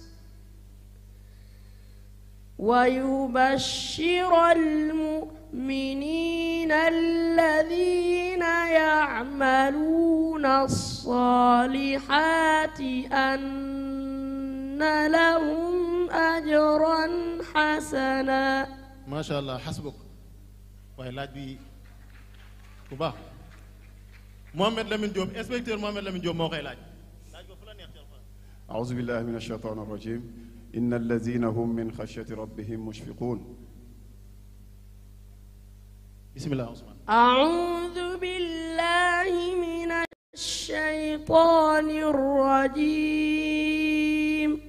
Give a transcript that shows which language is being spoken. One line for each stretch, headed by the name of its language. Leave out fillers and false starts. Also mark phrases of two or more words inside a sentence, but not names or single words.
Arabic: ويبشر المؤمنين الذين يعملون الصالحات أن لهم أجرا حسنا ما شاء الله حسبك
Wolof: waaye laaj bi bu baax Mohamed Lamine Diop inspecteur Mohamed Lamine Diop moo koy laaj ko fu la neex ci alxuraan.
Arabic: أعوذ بالله من الشيطان الرجيم إن الذين هم من خشية ربهم مشفقون. بسم الله عثمان. أعوذ بالله من الشيطان الرجيم